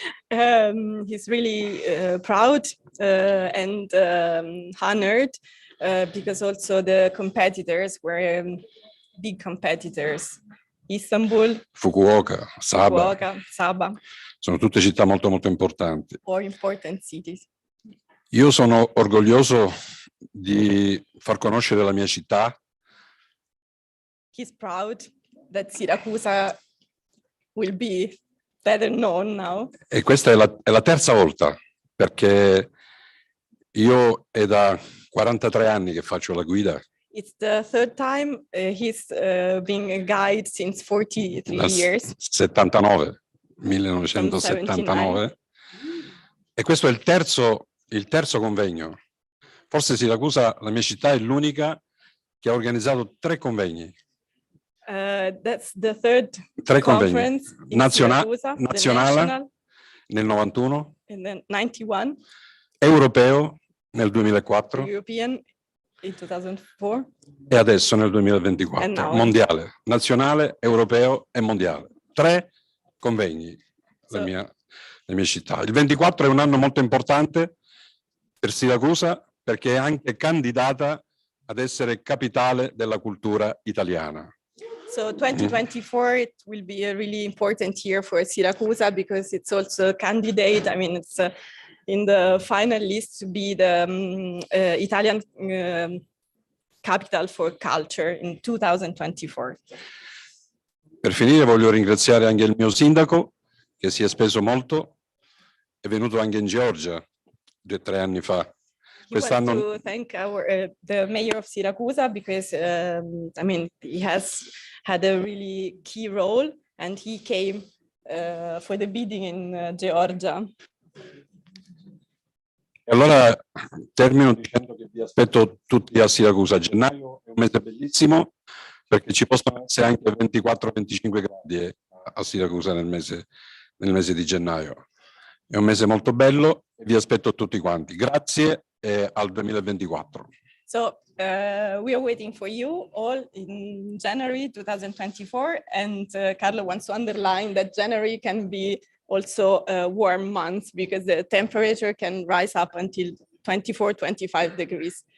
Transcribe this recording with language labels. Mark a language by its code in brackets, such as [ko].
[en] He's really proud and honored because also the competitors were big competitors. [it] Istanbul, Fukuoka, Saba. Sono tutte città molto molto importanti. [en] Or important cities. [it] Io sono orgoglioso di far conoscere la mia città. [en] He's proud that Siracusa will be better known now. [it] E questa è la terza volta, perché io è da 43 anni che faccio la guida. [en] It's the third time he's being a guide since 43 years. 1979. [it] E questo è il terzo convegno. Forse Siracusa, la mia città, è l'unica che ha organizzato 3 convegni. [en] That's the third 3 conference [it] convegni. Nazionale nel 91. [en] And then 91. [it] Europeo nel 2004. [en] European in 2004. [it] E adesso nel 2024. Mondiale, nazionale, europeo e mondiale. 3 convegni, la mia città. Il 24 è un anno molto importante per Siracusa perché è anche candidata ad essere capitale della cultura italiana. [en] So 2024, it will be a really important year for Siracusa because it's also a candidate. I mean, it's in the final list to be the Italian capital for culture in 2024. [it] Per finire voglio ringraziare anche il mio sindaco che si è speso molto, è venuto anche in Georgia 2 o 3 anni fa. [en] I want to thank the mayor of Siracusa because I mean, he has had a really key role and he came for the bidding in Georgia. [it] E allora termino dicendo che vi aspetto tutti a Siracusa. Gennaio è un mese bellissimo perché ci possono essere anche 24-25 gradi a Siracusa nel mese di gennaio. È un mese molto bello e vi aspetto tutti quanti. Grazie e al 2024. [en] So we are waiting for you all in January 2024 and Carlo wants to underline that January can be also a warm month because the temperature can rise up until 24-25 degrees.